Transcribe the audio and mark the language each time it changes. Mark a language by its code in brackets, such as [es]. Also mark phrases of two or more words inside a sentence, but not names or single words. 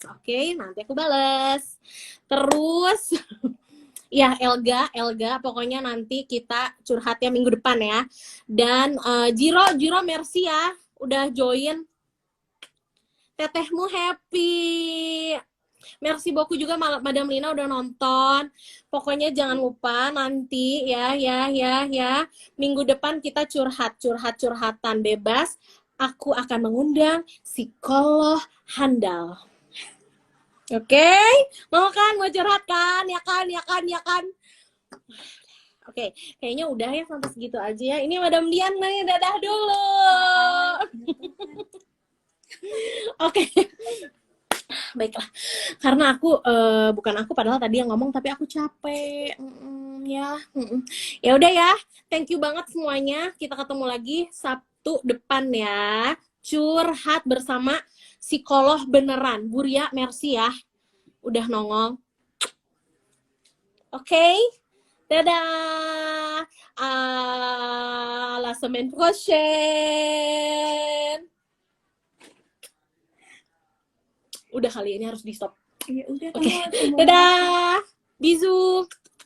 [id] Oke, nanti aku balas. Terus ya Elga, pokoknya nanti kita curhatnya minggu depan ya. Dan Jiro merci ya udah join. Tetehmu happy. [fr] Merci beaucoup [id] juga Madam Lina udah nonton. Pokoknya jangan lupa nanti ya. Minggu depan kita curhatan bebas. Aku akan mengundang psikolog handal. Oke? Mau kan? Mau curhat kan? Ya kan? Oke, kayaknya udah ya sampai segitu aja ya. Ini Madam Dian nih, dadah dulu. Oke. Baiklah, karena aku bukan aku padahal tadi yang ngomong tapi aku capek. Ya udah ya, [en] thank you [id] banget semuanya. Kita ketemu lagi Sabtu depan ya. Curhat bersama psikolog beneran. Buria, merci ya. Udah nongol. Oke. Dadah. [fr] À la semaine prochaine. [id] Udah kali ini harus di stop. Iya udah. Oke. Dadah. Bisous.